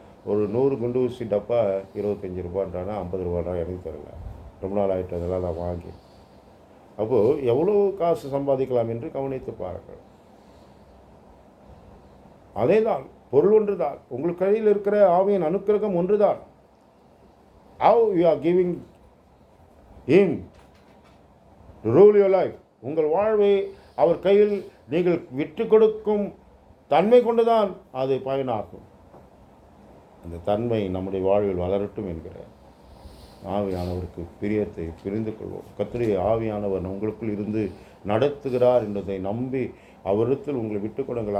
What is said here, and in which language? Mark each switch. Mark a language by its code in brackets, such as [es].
[ta] ஒரு 100 குண்டு ஊசி டப்பா 25 ரூபான்றானா 50 ரூபான்றா எனக்கு தெரியல. ரொம்ப நாள் ஆகிட்டு அதெல்லாம் நான் வாங்கி. அப்போது எவ்வளோ காசு சம்பாதிக்கலாம் என்று கவனித்து பாருங்கள். அதே தான், பொருள் ஒன்று தான். உங்கள் கையில் இருக்கிற ஆவியின் அனுக்கிரகம் ஒன்று தான். [en] How you are giving him to rule your life. [ta] உங்கள் வாழ்வை அவர் கையில் நீங்கள் விட்டு கொடுக்கும் தன்மை கொண்டுதான் அது பயனாகும். அந்த தன்மை நம்முடைய வாழ்வில் வளரட்டும் என்கிற ஆவியானவருக்கு பிரியத்தை புரிந்து கொள்வோம். கர்த்தருடைய ஆவியானவர் உங்களுக்குள் இருந்து நடத்துகிறார் என்பதை நம்பி அவரிடத்தில் உங்களை விட்டுக் கொடுங்கள்.